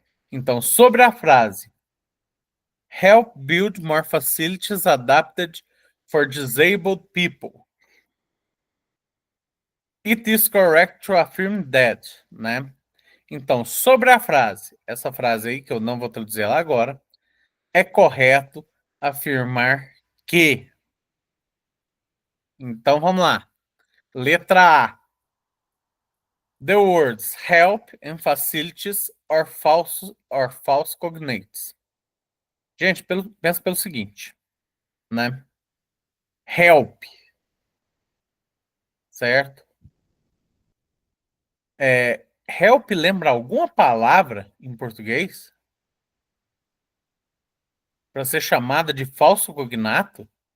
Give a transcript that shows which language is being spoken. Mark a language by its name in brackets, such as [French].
[Portuguese] Então, sobre a frase [English] Help build more facilities adapted for disabled people. It is correct to affirm that, né? [Portuguese] Então, sobre a frase, essa frase aí, que eu não vou traduzir ela agora, é correto afirmar que. Então, vamos lá. Letra A. [English] The words help and facilities are false cognates. [Portuguese] Gente, pensa pelo seguinte, né? Help, certo? Help lembra alguma palavra em português para ser chamada de falso cognato?